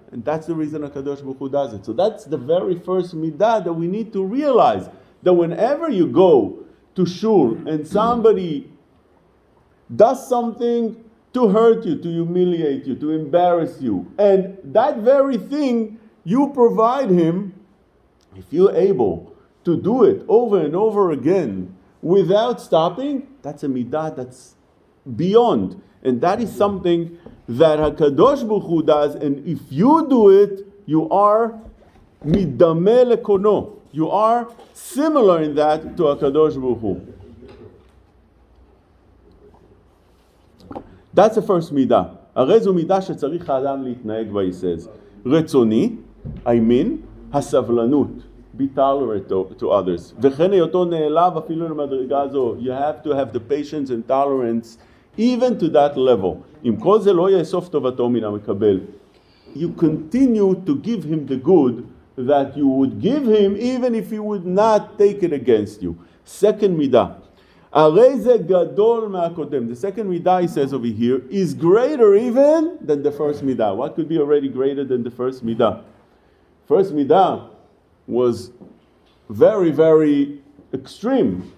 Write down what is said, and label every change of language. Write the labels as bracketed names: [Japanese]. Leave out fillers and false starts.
[English] And that's the reason HaKadosh Baruch Hu does it. So that's the very first midah that we need to realize, that whenever you go to shul and somebody does something to hurt you, to humiliate you, to embarrass you, and that very thing you provide him, if you're able to do it over and over again without stopping, that's a midah that's beyond. And that is something that HaKadosh Baruch Hu does, and if you do it, you are midameh lekono. You are similar in that to HaKadosh Baruch Hu. That's the first midah. [Hebrew] הרי זו מידה שצריך האדם להתנהג בה, he says. רצוני, I mean, הסבלנות. [English] Be tolerant to others. [Hebrew] וכן היותו נעלב אפילו למדרגה זו. [English] You have to have the patience and tolerance even to that level. [Hebrew] אם כל זה לא יאסוף טובתו מן המקבל. [English] You continue to give him the good that you would give him even if he would not take it against you. Second midah. הרי זה גדול מהקודם. The second midah, he says over here, is greater even than the first midah. What could be already greater than the first midah? First midah was very, very extreme.